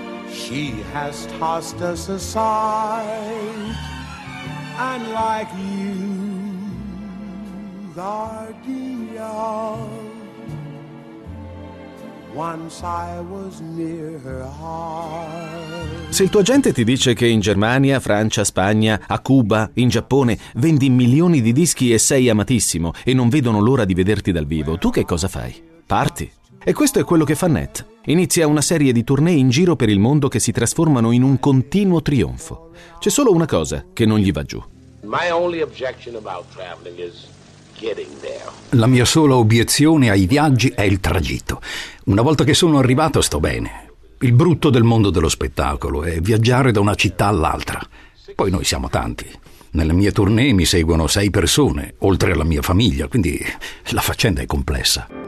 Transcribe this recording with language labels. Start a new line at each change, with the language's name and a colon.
English: She has tossed us aside, and like you, Gardenia. Once I was near her heart.
Italian: Se il tuo agente ti dice che in Germania, Francia, Spagna, a Cuba, in Giappone vendi milioni di dischi e sei amatissimo e non vedono l'ora di vederti dal vivo, tu che cosa fai? Parti. E questo è quello che fa Nat. Inizia una serie di tournée in giro per il mondo che si trasformano in un continuo trionfo. C'è solo una cosa che non gli va giù.
English: My only objection about traveling is getting there.
Italian: La mia sola obiezione ai viaggi è il tragitto. Una volta che sono arrivato sto bene. Il brutto del mondo dello spettacolo è viaggiare da una città all'altra. Poi noi siamo tanti. Nelle mie tournée mi seguono 6 persone, oltre alla mia famiglia, quindi la faccenda è complessa.